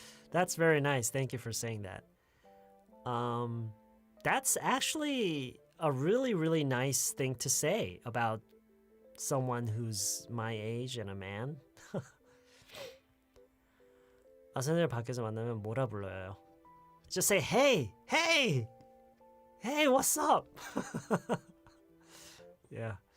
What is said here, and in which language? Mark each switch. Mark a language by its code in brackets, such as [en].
[en] That's very nice. Thank you for saying that. That's actually a really, really nice thing to say about someone who's my age and a man. [ko] 선생님 밖에서 만나면 뭐라 불러요? [en] Just say, hey, hey, hey, what's up? Yeah.